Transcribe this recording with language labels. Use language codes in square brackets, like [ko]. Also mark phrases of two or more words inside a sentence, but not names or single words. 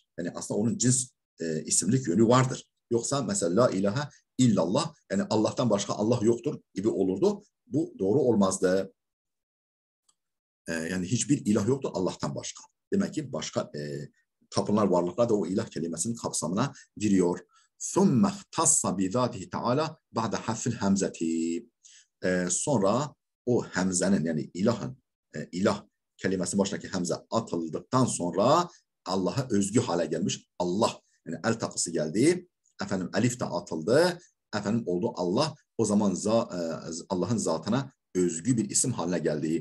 [tr] Yani aslında onun cins isimlik yönü vardır. Yoksa mesela [ar] لا إله إلا الله, [tr] yani Allah'tan başka Allah yoktur gibi olurdu. Bu doğru olmazdı. Yani hiçbir ilah yoktur Allah'tan başka. Demek ki başka tapınar varlıklar da o ilah kelimesinin kapsamına giriyor. [ar] ثُمَّ اخْتَصَّ بِذَاتِهِ تَعَالَى بَعْدَ حَذْفِ الْهَمْزَةِ. [tr] Sonra o hemzenin yani ilah kelimesi başındaki hemze atıldıktan sonra Allah'a özgü hale gelmiş. Allah yani el takısı geldi. Efendim elif de atıldı. Efendim oldu Allah. O zaman Allah'ın zatına özgü bir isim haline geldi.